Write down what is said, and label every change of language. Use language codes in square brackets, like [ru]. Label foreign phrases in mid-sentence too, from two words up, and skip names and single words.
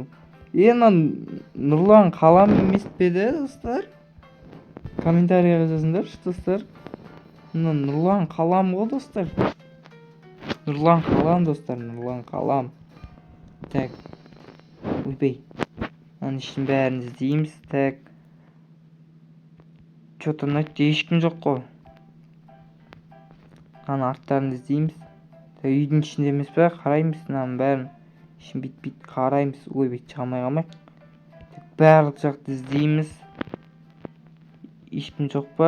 [kk] Нұрлан қалам емес пе еді, достар? Комментарийға жазыңдаршы, достар. Нұрлан қалам ғой, достар. Нұрлан қалам, достар, Нұрлан қалам. Так, ойбай. Аның ішін бәрін іздейміз. [ru] Так, что-то [kk] ешкім жоқ қой. Аның арттарын іздейміз. Үйдің ішінде емес пе? Қараймыз, мынаның бәрін. Ішін бит қараймыз. Ойбай, шығамай қалмайық. Барлық жақты іздейміз. Ешкім жоқ па?